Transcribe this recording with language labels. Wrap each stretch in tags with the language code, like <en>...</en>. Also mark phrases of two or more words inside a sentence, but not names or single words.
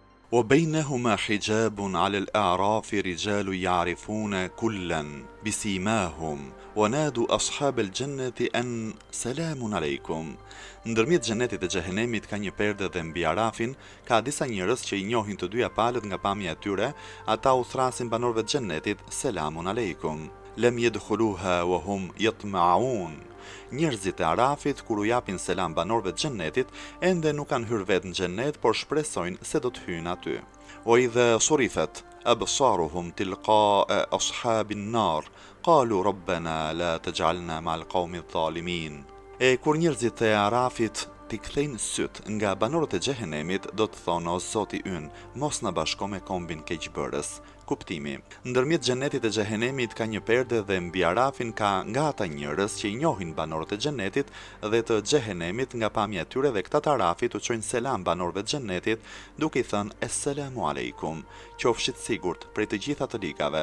<ar>وبينهما حجاب على الأعراف رجال يعرفون كلا بسيماهم ونادوا أصحاب الجنة أن سلام عليكم.</ar> <sq>Ndërmjet xhenetit dhe xhehenemit ka një perde dhe mbi arafin ka disa njerëz që I njohin të dyja palët nga pamja e tyre, ata u thrasin banorëve të xhenetit</sq> <ar>سلام عليكم. لم يدخلوها وهم يطمعون.</ar> <sq>Njerëzit e arafit kur u japin selam banorëve të xhenetit, ende nuk kanë hyrë vetë në xhenet, por shpresojnë se do të hyjnë aty.</sq> <ar>وإذا صرفت أبصارهم تلقاء أصحاب النار قالوا ربنا لا تجعلنا مع القوم الظالمين.</ar> <sq>E kur njerëzit e arafit t'i kthejnë syt nga banorët e xhehenemit, do të thonë o Zoti ynë, mos na bashko me kombin keqbërës. Kuptimi. Ndërmjet xhenetit e xhehenemit ka një perde dhe mbi arafin ka nga ata njerëz që I njohin banorët e xhenetit dhe të xhehenemit nga pamja e tyre, dhe këta të arafit u çojnë selam banorëve të xhenetit duke I thënë</sq> <ar>السلام عليكم,</ar> <sq>qofshit sigurt prej të gjitha të ligave.</sq>